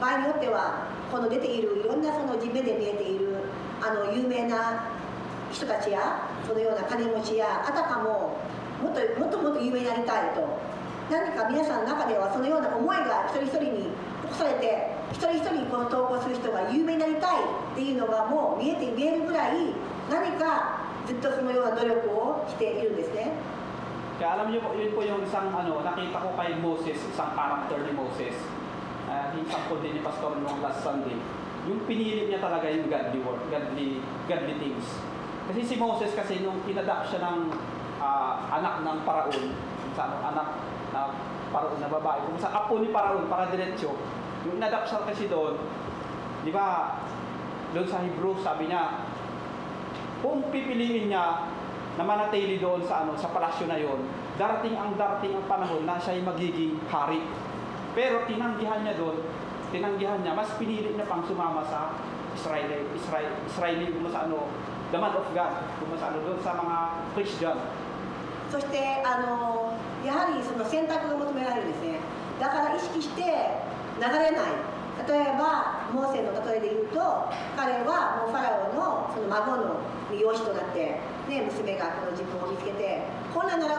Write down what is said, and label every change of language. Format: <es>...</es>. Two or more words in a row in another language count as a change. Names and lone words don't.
<ja>合によってはこの出ているいろんなその目で見えている有名な人たちやそのような金持ちやあたかももっと有名になりたいと、何か皆さんの中ではそのような思いが一人一人に起こされて、一人一人この投稿する人が有名になりたいっていうのがもう見えるぐらい、何かずっとそのような努力をしているんですね。</ja> <tl>Kaya alam niyo po, yun po yung isang nakita ko kay Moses, isang character ni Moses. Example din ni Pastor nung</tl> <en>last Sunday.</en> <tl>Yung pinili niya talaga yung</tl> <en>godly work, godly things.</en> <tl>Kasi si Moses kasi nung inadapt siya ng anak ng Paraon, anak na Paraon na babae, kung sa apo ni Paraon para diretsyo, yung inadapt siya kasi doon, di ba, doon sa Hebrew sabi niya, kung pipiliin niya na manatili doon sa palasyo na yon, darating ang panahon na siya ay magiging hari. Pero tinanggihan niya, mas pinili niya pang sumama sa Israeli,</tl> <en>the man of God,</en> <tl>doon sa mga Christian.</tl> <ja>そしてやはりその選択が求められるんですね。だから意識して流れない。例えばモーセの例えで言うと、彼はもうファラオのその孫の養子となって、ね、娘がこの自分を見つけて、本来なら</ja>